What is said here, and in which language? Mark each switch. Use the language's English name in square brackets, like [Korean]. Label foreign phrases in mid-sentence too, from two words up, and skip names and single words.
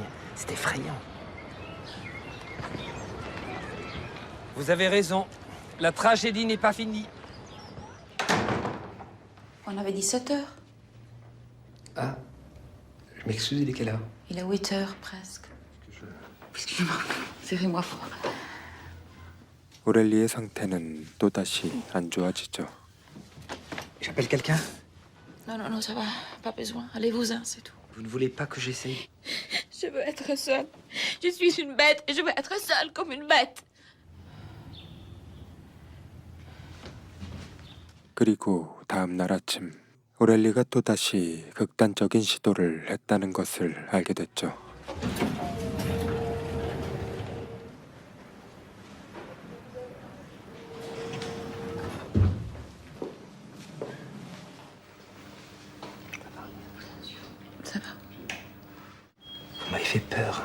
[French] C'est effrayant. Vous avez raison. La tragédie n'est pas finie. On avait 17h. Ah, je m'excuse, il est quelle heure? Il est 8h presque. Excusez-moi, serrez-moi fort. [Korean] 오렐리의 상태는 또다시 안 좋아지죠. [French] J'appelle quelqu'un? Non, non, non, ça va. Pas besoin. Allez-vous-en, c'est tout. Vous ne voulez pas que j'essaye? Je veux être seule. Je suis une bête et je veux être seule comme une bête. [Korean] 그리고 다음 날 아침 오렐리가 또다시 극단적인 시도를 했다는 것을 알게 됐죠. [French] Ça va. Vous m'avez fait peur.